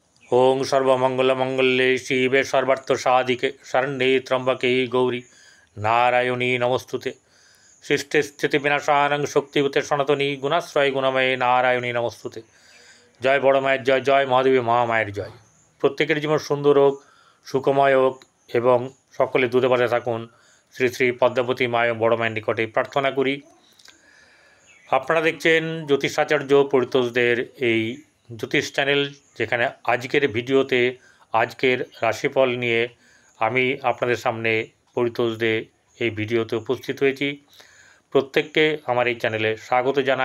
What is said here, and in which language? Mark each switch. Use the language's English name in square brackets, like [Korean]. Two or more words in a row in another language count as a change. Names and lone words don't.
[Sanskrit] ओं सर्वमंगलमंगल्ये शिवे सर्वार्थसाधिके शरण्ये त्र्यंबके गौरी नारायणी नमस्तुते। सृष्टि स्थिति विनाशानं शक्तिभूते सनातनी गुणाश्रय गुणमये नारायणी नमस्तुते। [Bangla] জয় বড় মায়ের জয়, জয় মহাদেবী মহামায়ের জয়। প্রত্যেকের জীবন সুন্দর হোক, সুখময় হোক এবং সকলে দূরে বাজে থাকুন শ্রী শ্রী পদ্মাবতী মা বড় মায়ের নিকটে প্রার্থনা করি। আপনারা দেখছেন জ্যোতিষাচার্য পরিতোষদের এই জ্যোতিষ চ্যানেল, যেখানে আজকের ভিডিওতে আজকের রাশিফল নিয়ে আমি আপনাদের সামনে পরিতোষদে এই ভিডিওতে উপস্থিত হয়েছি। প্রত্যেককে আমার এই চ্যানেলে স্বাগত জানাই।